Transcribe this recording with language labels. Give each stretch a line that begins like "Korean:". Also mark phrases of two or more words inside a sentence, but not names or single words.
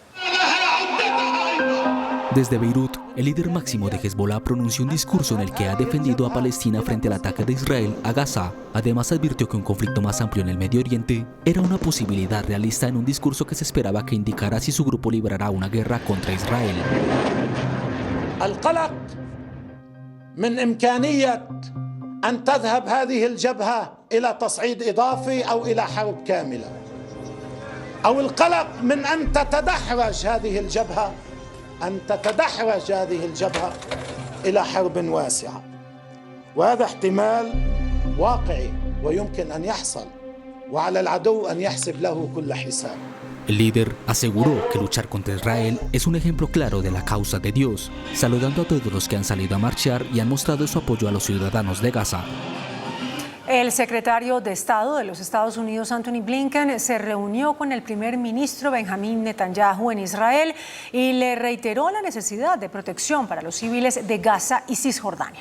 Spanish: Desde Beirut, el líder máximo de Hezbollah pronunció un discurso en el que ha defendido a Palestina frente al ataque de Israel a Gaza. Además, advirtió que un conflicto más amplio en el Medio Oriente era una posibilidad realista en un discurso que se esperaba que indicara si su grupo librará una guerra contra Israel.
Arabic: من إمكانية أن تذهب هذه الجبهة إلى تصعيد إضافي أو إلى حرب كاملة أو القلق من أن تتدحرج هذه الجبهة إلى حرب واسعة وهذا احتمال واقعي ويمكن أن يحصل وعلى العدو أن يحسب له كل حساب.
Spanish: El líder aseguró que luchar contra Israel es un ejemplo claro de la causa de Dios, saludando a todos los que han salido a marchar y han mostrado su apoyo a los ciudadanos de Gaza. El secretario de Estado de los Estados Unidos, Antony Blinken, se reunió con el primer ministro Benjamín Netanyahu en Israel y le reiteró la necesidad de protección para los civiles de Gaza y Cisjordania.